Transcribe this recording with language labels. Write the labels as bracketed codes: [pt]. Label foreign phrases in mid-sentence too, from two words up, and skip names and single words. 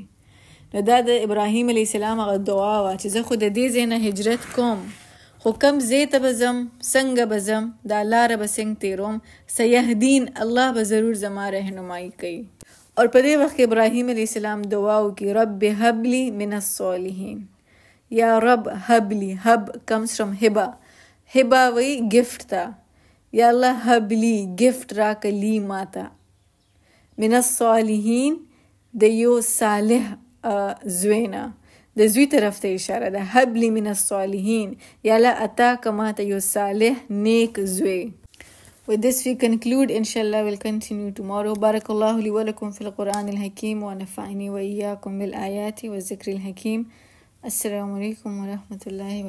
[ps] نو دا د ابراهیم [ar] علیه السلام [ps] هغه دعا وه چې زه خو د دې ځای نه هجرت کوم، خو کم ځای ته به ځم، څنګه به ځم، دا لاره به څنګه تیروم، سیهدین الله به ضرور زما رهنمایي کوي. اور په دې وخت کې ابراهیم [ar] علیه السلام [ps] دعا وکړي [ar] رب هب لی من الصالحین، یا رب هب لی، [ps] هب [en] comes from [ps] هبه، هبه وی گفت ته، [ar] یا الله هب لی [ps] گفت راکه لی ماته [ar] من الصالحین [ps] د یو صالح زوی نه، د زوی طرف ته اشاره ده. [ar] هب لی من الصالحین، [ps] یا الله عطا که ماته یو صالح نیک زوی. [en] With this we conclude. Inshallah we'll continue tomorrow. [ar] بارك الله لي ولكم في القرآن الحكيم ونفعني وإياكم بالآيات والذكر الحكيم. السلام عليكم ورحمة الله وبركاته.